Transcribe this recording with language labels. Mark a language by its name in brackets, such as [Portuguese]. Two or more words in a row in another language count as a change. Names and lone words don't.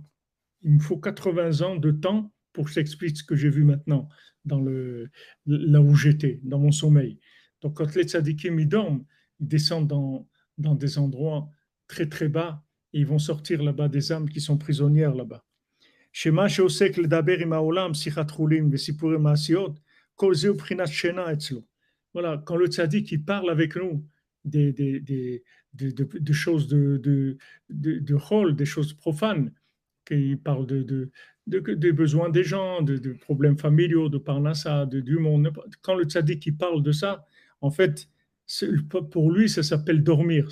[French] Il me faut 80 ans de temps pour que je t'explique ce que j'ai vu maintenant, là où j'étais, dans mon sommeil. Donc, quand les tzadikim ils dorment, ils descendent dans des endroits très très bas et ils vont sortir là-bas des âmes qui sont prisonnières là-bas. [Hebrew] שמה שעוסק לדבר עם העולם, שיחת חולין וסיפורי מעשיות, כל זה הוא בחינת שינה אצלו. [French] Voilà, quand le tzaddik il parle avec nous de choses de chol, des choses profanes, qu'il parle des besoins des gens, de problèmes familiaux, de parnassa, du monde. Quand le tzaddik il parle de ça, en fait, pour lui, ça s'appelle dormir.